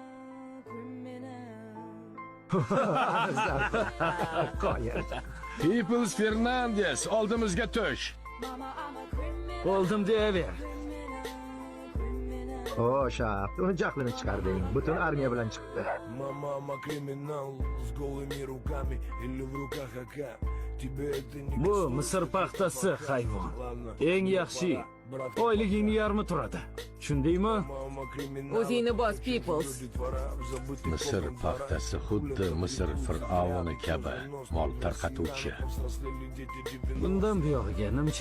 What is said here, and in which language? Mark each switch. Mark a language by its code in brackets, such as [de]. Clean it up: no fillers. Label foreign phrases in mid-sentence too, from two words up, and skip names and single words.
[uz] Qo'yar. Peoples Fernandes, oldimizga tush. Oldim deyaver. O, shap, uni jahlini chiqarding. Butun armiya bilan chiqdi. [ru] Мама криминал с голыми руками или в руках АК. Тебе это не [uz] Bu Misr paxtasi hayvon. Eng yaxshi. Oyligingni yarmi turadi. Tushundingmi? O'zingni bos, Peoples. Misr paxtasi xuddi Misr fir'avni kabi mol tarqatuvchi. Bundan buyog'iga nimchangni yechma.